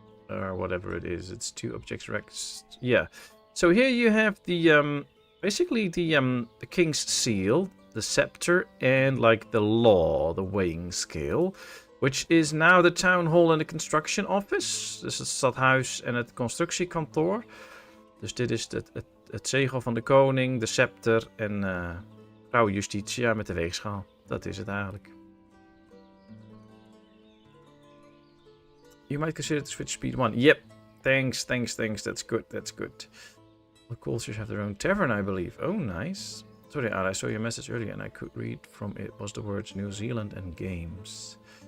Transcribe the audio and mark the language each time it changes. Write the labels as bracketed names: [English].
[English] Or whatever it is. It's 2 objects rex. Yeah. So here you have the basically the king's seal, the scepter, and like the law, the weighing scale, which is now the town hall and the construction office. [Dutch] Dus het stadhuis en het constructiekantoor. Dus dit is het zegel van de koning, de scepter en vrouw Justitia met de weegschaal. Dat is het eigenlijk. [English] You might consider to switch speed 1. Yep. Thanks. That's good. The cultures have their own tavern, I believe. Oh, nice. Sorry, Ara, I saw your message earlier and I could read from it was the words New Zealand and games.